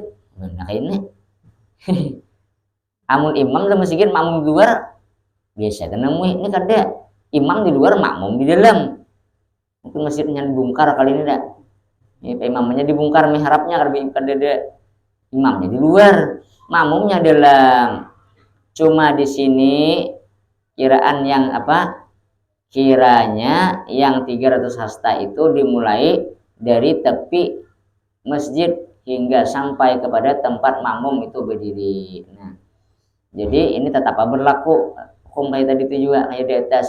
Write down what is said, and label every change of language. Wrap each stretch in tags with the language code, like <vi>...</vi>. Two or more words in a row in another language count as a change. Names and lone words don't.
<bjn>Nah ini amun imam di masjid, makmum di luar, biasa temui ini kada imam di luar, makmum di dalam. Mungkin masjidnya dibongkar kali ini dah. Imamnya dibongkar, mihrabnya kada ada, imamnya di luar, makmumnya dalam. Cuma di sini kiraan yang apa?</bjn> <id>Kiranya yang 300 hasta itu dimulai dari tepi masjid hingga sampai kepada tempat makmum itu berdiri. Nah, jadi ini tetap berlaku hukum kayak tadi itu juga kayak di atas.</id>